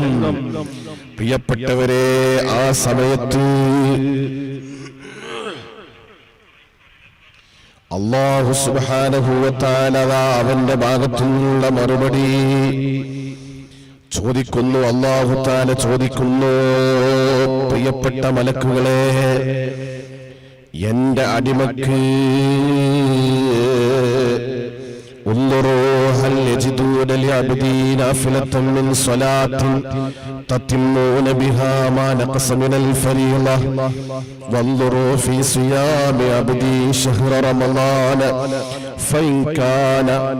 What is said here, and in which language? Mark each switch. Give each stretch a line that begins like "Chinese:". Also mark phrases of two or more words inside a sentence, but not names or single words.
Malayalam: പ്രിയപ്പെട്ടവരെ, ആ സമയത്ത്
Arabic: الله سبحانه وتعالى
Malayalam: അവന്റെ ഭാഗത്തു നിന്നുള്ള മറുപടി ചോദിക്കുന്നു.
Arabic: الله تعالى
Malayalam: ചോദിക്കുന്നു, പ്രിയപ്പെട്ട മലക്കുകളെ, എന്റെ അടിമക്ക്
Arabic: انظروا هل يجدون لعبدي نافلة من صلاة تتمون بها ما نقص من الفريضة وانظروا في صيام عبدي شهر رمضان فإن كان